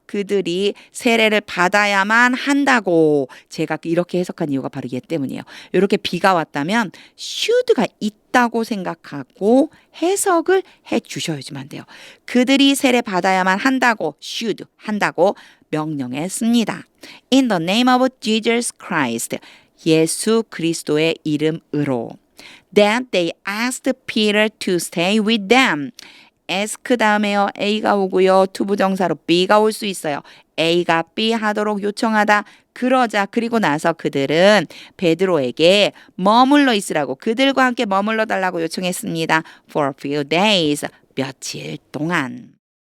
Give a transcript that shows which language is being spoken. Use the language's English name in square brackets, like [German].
[Korean] 그들이 세례를 받아야만 한다고 제가 이렇게 해석한 이유가 바로 얘 때문이에요. 이렇게 비가 왔다면 should가 있다고 생각하고 해석을 해 주셔야지만 돼요. 그들이 세례 받아야만 한다고 should 한다고 명령했습니다. [English] In the name of Jesus Christ [Korean] 예수 그리스도의 이름으로 [English] Then they asked Peter to stay with them. [Korean] ask 다음에요. A가 오고요. 투부정사로 B가 올 수 있어요. A가 B 하도록 요청하다. 그러자 그리고 나서 그들은 베드로에게 머물러 있으라고 그들과 함께 머물러 달라고 요청했습니다. [English] For a few days. [Korean] 며칠 동안.